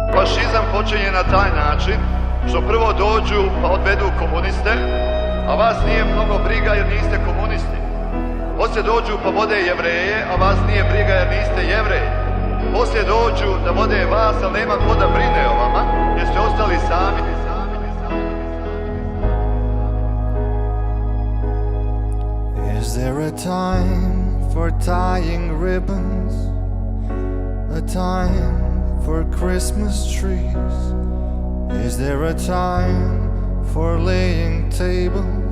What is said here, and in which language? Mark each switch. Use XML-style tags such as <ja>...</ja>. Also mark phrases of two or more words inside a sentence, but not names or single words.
<sr>fašizam počinje na taj način što prvo dođu pa odvedu komuniste, a vas nije mnogo briga jer niste komunisti. Poslije dođu pa vode Jevreje, a vas nije briga jer niste Jevreji. Poslije dođu da vode vas, ali nema ko da brine o vama, jer ste ostali sami.</sr> <en>Is there a time for tying ribbons? A time for Christmas trees? Is there a time for laying tables?</en>